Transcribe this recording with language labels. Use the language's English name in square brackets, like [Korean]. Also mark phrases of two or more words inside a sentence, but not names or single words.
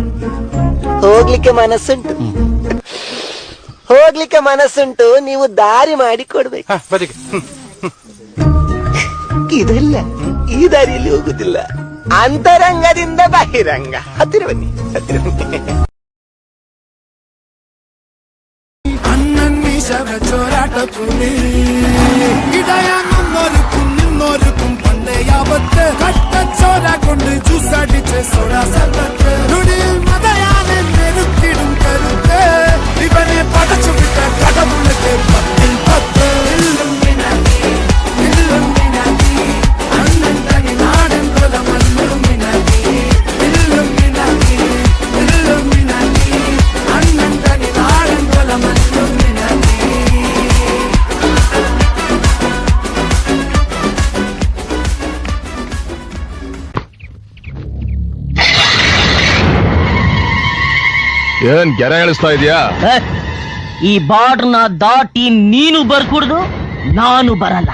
[Kannada] ಹೋಗ್ಲಿಕ್ಕೆ ಮನಸ್ಸುಂಟು, ಹೋಗ್ಲಿಕ್ಕೆ ಮನಸ್ಸುಂಟು, ನೀವು ದಾರಿ ಮಾಡಿ ಕೊಡ್ಬೇಕು. ಇದೆಲ್ಲ ಈ ದಾರಿಯಲ್ಲಿ ಹೋಗುದಿಲ್ಲ, ಅಂತರಂಗದಿಂದ ಬಹಿರಂಗ. ಹತ್ತಿರ ಬನ್ನಿ, ಹತ್ತಿರ ಬನ್ನಿ. [Malayalam] ചോരാട്ട തുണി ഇടയാന്നോർക്കും പണ്ടേ യാവത്ത് കട്ടച്ചോര കൊണ്ട് ജ്യൂസടിച്ച് സോഡ സർബത്ത് നുടിയിൽ മതയാനെ നെരുക്കിടും കരുത്ത് ഇവനെ പടച്ചു വിട്ട കടമുളക്ക് 10 അണ്ണൻ നാടൻ കൊലമല്ലുമിനാക്കി അണ്ണൻ തനി നാടൻ കൊലമല്ലുമിനാക്കി. [Kannada] ಏನ್ ಗೆರೆ ಎಳಿಸ್ತಾ ಇದೀಯಾ? ಈ ಬಾರ್ಡರ್ನ ದಾಟಿ ನೀನು ಬರ್ಕೂಡ್ದು, ನಾನು ಬರಲ್ಲ.